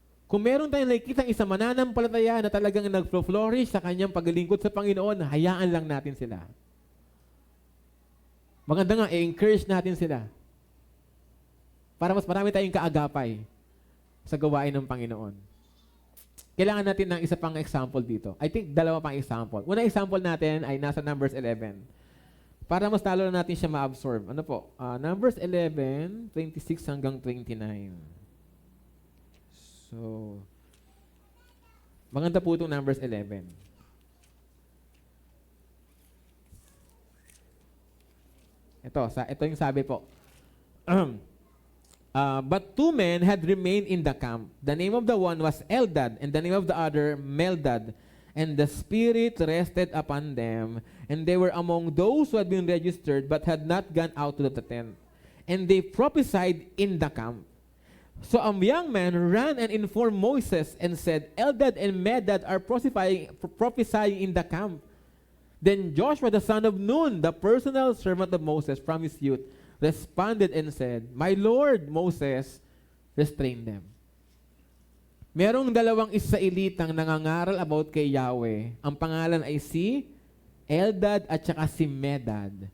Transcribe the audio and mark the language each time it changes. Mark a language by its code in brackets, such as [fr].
[tl] Kung meron tayong nakikitang isang mananampalataya na talagang nag-flourish sa kanyang paglilingkod sa Panginoon, hayaan lang natin sila. Maganda nga, i-encourage natin sila. Para mas marami tayong kaagapay sa gawain ng Panginoon. Kailangan natin ng isa pang example dito. [en] I think [tl] dalawa pang example. Unang example natin ay nasa Numbers 11. Para mas talo na natin siya ma-absorb. Ano po? Numbers 11, 26 hanggang 29. So, maganda po itong Numbers 11. Ito yung sabi po. [en] But two men had remained in the camp. The name of the one was Eldad, and the name of the other Meldad. And the Spirit rested upon them, and they were among those who had been registered but had not gone out to the tent. And they prophesied in the camp. So a young man ran and informed Moses and said, Eldad and Medad are prophesying in the camp. Then Joshua the son of Nun, the personal servant of Moses from his youth, responded and said, My Lord, Moses, restrain them. [tl] Merong dalawang Israelitang nangangaral about kay Yahweh. Ang pangalan ay si Eldad at saka si Medad.